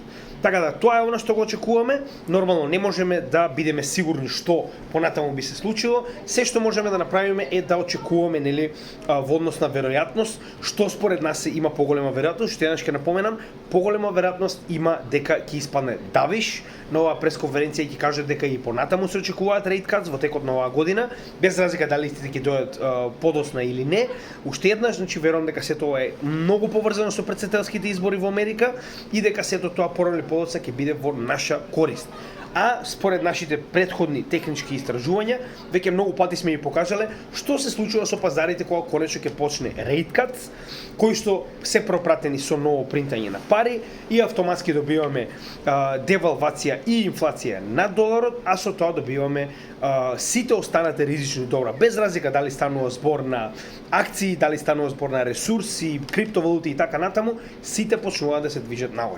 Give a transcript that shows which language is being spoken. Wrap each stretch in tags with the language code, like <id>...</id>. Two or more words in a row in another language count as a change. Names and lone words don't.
<mk>Така да, тоа е она што го очекуваме. Нормално не можеме да бидеме сигурни што понатаму би се случило. Се што можеме да направиме е да очекуваме, нели, во однос на веројатност, што според нас има поголема веројатност. Што еднаш ќе напоменам, поголема веројатност има дека ќе испадне давиш. На оваа пресконференција ќе каже дека и понатаму се очекуваат</mk> <en>rate cuts</en> <mk>во текот на оваа година, без разлика дали истите ќе дојдат подоцна или не. Уште еднаш, значи верувам дека сето ова е многу поврзано со претседателските избори во Америка и дека сето тоа порано подоцна ќе биде во наша корист. А според нашите претходни технички истражувања, веќе многу пати сме ги покажале што се случува со пазарите кога конечно ќе почне</mk> <en>rate cuts,</en> <mk>кои што се пропратени со ново принтање на пари и автоматски добиваме девалвација и инфлација на доларот, а со тоа добиваме сите останати ризични добра, без разлика дали станува збор на акции, дали станува збор на ресурси, криптовалути и така натаму, сите почнуваат да се движат нагоре.</mk>